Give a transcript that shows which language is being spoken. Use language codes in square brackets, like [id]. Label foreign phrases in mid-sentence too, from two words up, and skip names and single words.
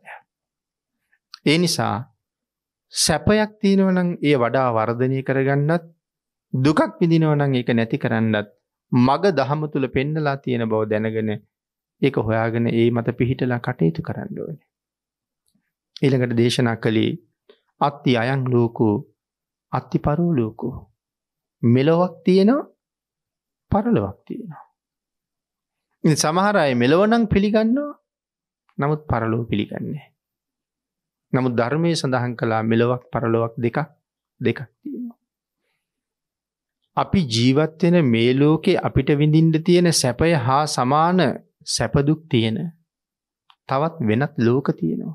[si] ඒ නිසා සැපයක් තියෙනවා නම් ඒ වඩා වර්ධනය කරගන්නත්, දුකක් විඳිනවා නම් ඒක නැති කරන්නත් මග දහම තුල පෙන්නලා තියෙන බව දැනගෙන ඒක හොයාගෙන ඒ මත පිහිටලා කටයුතු කරන්න ඕනේ. ඊළඟට දේශනා කළේ [pi] අත්ති අයං ලෝකෝ අත්ති පරෝ ලෝකෝ. [si] මෙලොවක් තියෙනවා, පරලොවක් තියෙනවා. ඉතින් සමහර අය මෙලොව නම් පිළිගන්නවා, නමුත් පරලොව පිළිගන්නේ නැහැ. නමුත් ධර්මයේ සඳහන් කළා මෙලොවක් පරලොවක් දෙකක් තියෙනවා. අපි ජීවත් වෙන මේ ලෝකේ අපිට විඳින්න තියෙන සැපය හා සමාන සැප දුක් තියෙන තවත් වෙනත් ලෝක තියෙනවා.